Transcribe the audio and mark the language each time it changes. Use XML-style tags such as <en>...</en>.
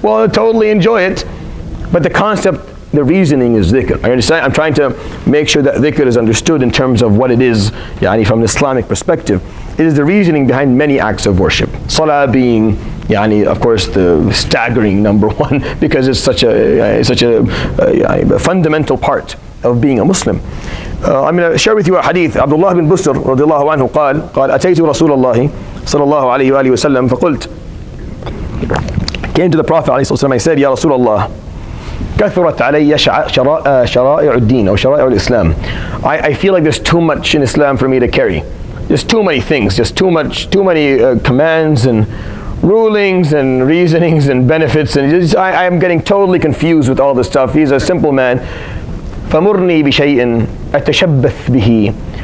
<en>Well, totally enjoy it. But the concept, the reasoning is dhikr. I understand. I'm trying to make sure that dhikr is understood in terms of what it is, from an Islamic perspective. It is the reasoning behind many acts of worship. Salah being, of course, the staggering number one, because it's such a fundamental part of being a Muslim. I'm going to share with you a hadith.</en> <ar>Abdullah bin Busr radiallahu anhu قال أتيت رسول الله صلى الله عليه وآله وسلم فقلت,</ar> <en>came to the Prophet</en> <ar>عليه الصلاة والسلام,</ar> <en>I said, Ya Rasulullah,</en> <ar>كثرت علي شرائع الدين أو شرائع الإسلام.</ar> <en>I feel like there's too much in Islam for me to carry. There's too many things, too many commands and rulings and reasonings and benefits, and I am getting totally confused with all this stuff. He's a simple man.</en> <ar>فَمُرْنِي بِشَيْءٍ أَتَشَبَّثْ بِهِ.</ar>